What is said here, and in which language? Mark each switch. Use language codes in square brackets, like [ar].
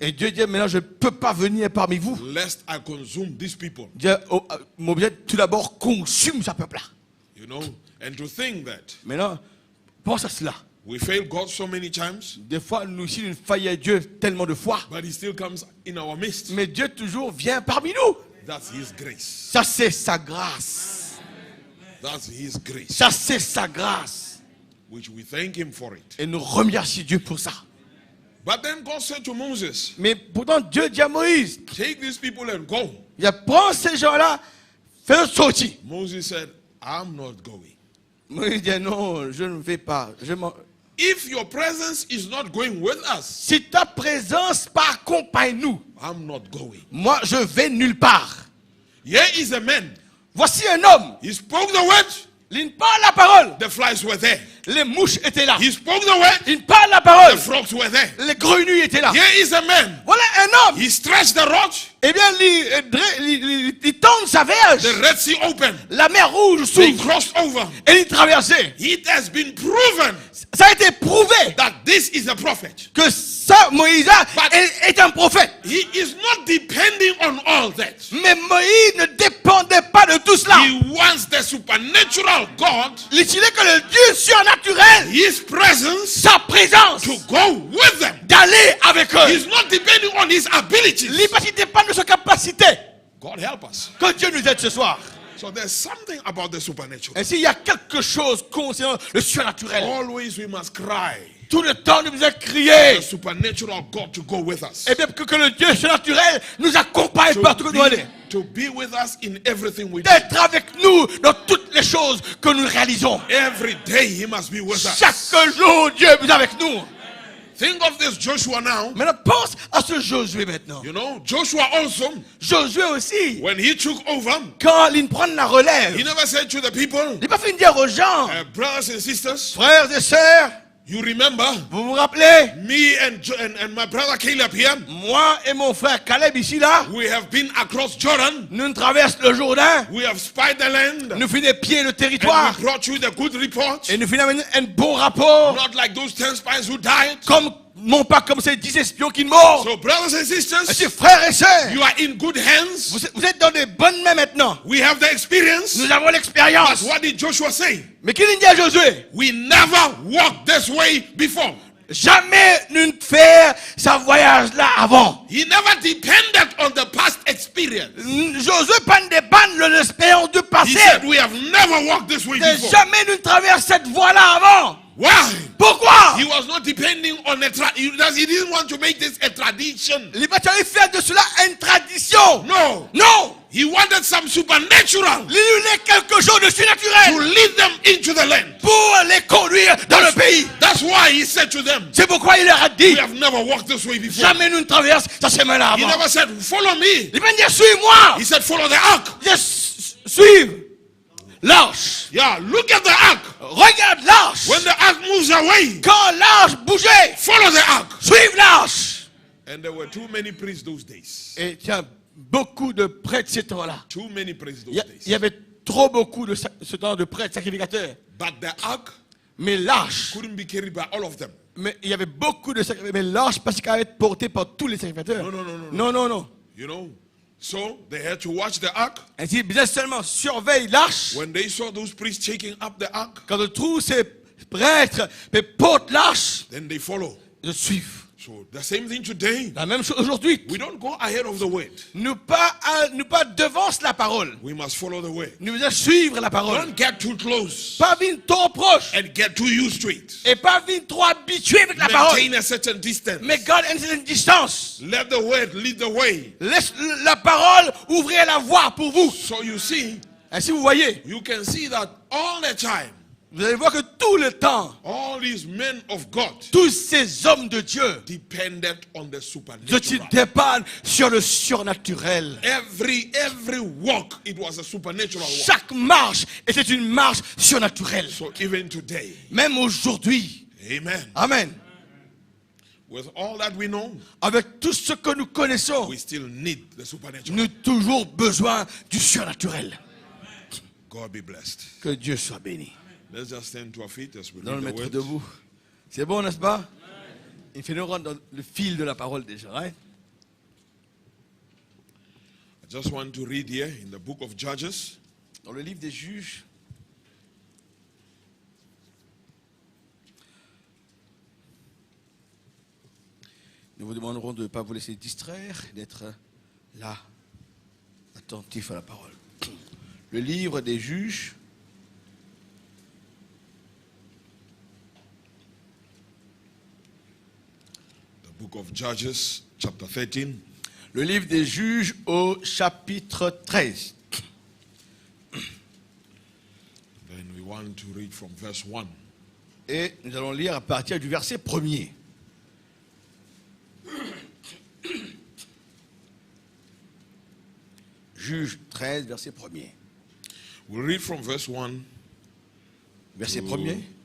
[fr] et Dieu dit, maintenant je ne peux pas venir parmi vous. [en] lest I consume these people. [fr] Dieu, mon bien, tout d'abord, consume ce peuple-là. [en] You know, and to think that [fr] Maintenant, pense à cela. [en] we fail God so many times, [fr] Des fois, nous aussi, nous faillons Dieu tellement de fois. [en] but he still comes in our midst. [fr] Mais Dieu toujours vient parmi nous. [en] That's his grace. [fr] Ça, c'est sa grâce. [en] That's his grace, [fr] Ça, c'est sa grâce. [en] which we thank him for it. [fr] Et nous remercions Dieu pour ça. [en] But then God said to Moses, [fr] Mais pourtant, Dieu dit à Moïse, [en] take these people and go. [fr] il a prends ces gens-là, fais-le sortir. [en] Moses said, I'm not going. [fr] Moïse dit, non, je ne vais pas. [en] If your presence is not going with us, [fr] Si ta présence pas accompagne nous, [en] I'm not going. [fr] moi, je vais nulle part. [en] Here is a man. [fr] Voici un homme, [en] He spoke the word. [fr] il parle la parole. [en] The flies were there. [fr] Les mouches étaient là. [en] He spoke the word. [fr] Il parle la [en] The [fr] parole. [en] frogs were there. [fr] Les grenouilles étaient là. [en] Here is a man. [fr] Voilà un homme. [en] He stretched the rod. [fr] Eh bien, il tend sa verge. [en] The Red Sea opened. [fr] La mer rouge [en] They [fr] s'ouvre. [en] crossed over. [fr] Et il traversait. [en] It has been proven [fr] Ça a été prouvé [en] that this is a prophet. [fr] que ça, Moïse est un prophète. [en] He is not depending on all that. [fr] Mais Moïse ne dépendait pas de tout cela. [en] He wants the supernatural God, [fr] Il voulait que le Dieu surnaturel, [en] his presence, [fr] sa présence, [en] to go with them. [fr] d'aller avec eux. [en] He's not depending on his abilities. [fr] Il ne dépend de sa capacité. [en] God help us. [fr] Que Dieu nous aide ce soir. [en] So there's something about the supernatural. [fr] Ainsi, il y a quelque chose concernant le surnaturel. [en] Always we must cry. [fr] Tout le temps, nous devons crier. [en] The supernatural God to go with us. [fr] Et bien que le Dieu surnaturel nous accompagne partout où nous allons. [en] To be with us in everything we do. [fr] D'être avec nous dans toutes les choses que nous réalisons. [en] Every day he must be with us. [fr] Chaque jour, Dieu est avec nous. [en] Think of this Joshua now. [fr] Maintenant, pense à ce Josué maintenant. [en] You know, Joshua also, [fr] Josué aussi, [en] when he took over, [fr] quand il prend la relève, [en] he never said to the people, [fr] il n'a pas fait dire aux gens, [en] brothers and sisters, [fr] frères et sœurs, [en] you remember [fr] vous vous rappelez, [en] me and my brother Caleb here, [fr] moi et mon frère Caleb ici là, [en] we have been across Jordan, [fr] nous traversons le Jourdain, [en] we have spied the land, [fr] nous finissons pied le [en] and [fr] territoire, [en] we brought you the good report, [fr] et nous finissons un bon rapport, [en] not like those 10 spies who died. [fr] non pas comme ces 10 espions qui meurent. [en] So brothers and sisters, [fr] Ainsi, frères et sœurs, [en] you are in good hands. [fr] vous êtes dans des bonnes mains maintenant. [en] We have the experience. [fr] Nous avons [en] But [fr] l'expérience. [en] what did Joshua say? [fr] Mais qu'il dit à Josué, [en] We never walked this way before. [fr] jamais nous ne faire ce voyage-là avant. [en] He never depended on the past experience. [fr] Josué pas ne dépend de l'expérience du [en] He [fr] passé. [en] said, we have never walked this way before. [fr] Jamais nous ne traversons cette voie-là avant. [en] Why? [fr] Pourquoi? [en] He was not depending on he didn't want to make this a tradition. [fr] Il va faire de cela une tradition. [en] No. [fr] Non. [en] He wanted some supernatural [fr] Il voulait quelque chose de [en] to [fr] surnaturel [en] lead them into the land. [fr] pour les conduire dans le pays. [en] That's why he said to them, [fr] C'est pourquoi il leur a dit, [en] we have never walked this way before. [fr] jamais nous ne traversons ce chemin-là [en] He [fr] avant. [en] never said, follow me. [fr] Il va dire, suis-moi. [en] He said, follow the ark. [fr] Suive l'arche. [en] Yeah, look at the ark. [fr] Regarde l'arche. [en] When the ark moves away, [fr] Quand l'arche bougeait, [en] follow the ark. [fr] suive l'arche. [en] And there were too many priests those days. [fr] Et tiens, beaucoup de prêtres ces temps-là. [en] Too many priests those [fr] Il [en] days. [fr] y avait trop beaucoup de ce temps de prêtres sacrificateurs. [en] But the ark [fr] Mais l'arche, [en] couldn't be carried by all of them. [fr] mais il y avait beaucoup de sacrificateurs. Mais l'arche, parce qu'elle allait être portée par tous les sacrificateurs. Non. [en] You know, so they had to watch the ark. [fr] Ainsi, bien seulement surveille l'arche. [en] When they saw those priests taking up the ark, [fr] Quand on trouve ces prêtres portent l'arche, [en] then they follow. [fr] ils suivent. [en] So the same thing today. [fr] La même chose aujourd'hui. [en] We don't go ahead of the word. [fr] Nous pas devance la parole. [en] We must follow the word. [fr] Nous devons suivre la parole. [en] Don't get too close [fr] Pas venir trop proche. [en] and get too used to it. [fr] Et pas venir trop habitué avec la parole. [en] Maintain a certain distance. [fr] Mais garde une certaine distance. [en] Let the word lead the way. [fr] Laisse la parole ouvrir la voie pour vous. [en] So you see, [fr] Ainsi vous voyez, [en] you can see that all the time, [fr] vous allez voir que tout le temps, [en] all these men of God [fr] tous ces hommes de Dieu, [en] depended on the [fr] ceux qui [en] supernatural. [fr] dépendent sur le surnaturel. [en] Every walk, it was a supernatural walk. [fr] Chaque marche était une marche surnaturelle. [en] So even today, [fr] Même aujourd'hui. [en] amen. [fr] Amen. [en] With all that we know, [fr] Avec tout ce que nous connaissons, [en] we still need the supernatural. [fr] nous avons toujours besoin du surnaturel. [en] God be blessed. [fr] Que Dieu soit béni. [en] Let's just stand to our feet as we [fr] Dans le [en] read the [fr] mettre [en] word. [fr] debout. C'est bon, n'est-ce pas? Il fait nous rentrer dans le fil de la parole déjà. Hein? [en] I just want to read here in the book of Judges, [fr] Dans le livre des Juges, nous vous demanderons de ne pas vous laisser distraire, d'être là, attentif à la parole. Le livre des Juges, [en] the book of Judges, chapter 13. [fr] le livre des Juges au chapitre 13. [en] Then we want to read from verse 1. [fr] Et nous allons lire à partir du verset 1er. Juge 13, verset 1er. [en] We'll read from verse 1 [fr] Verset [en] to [fr] 1er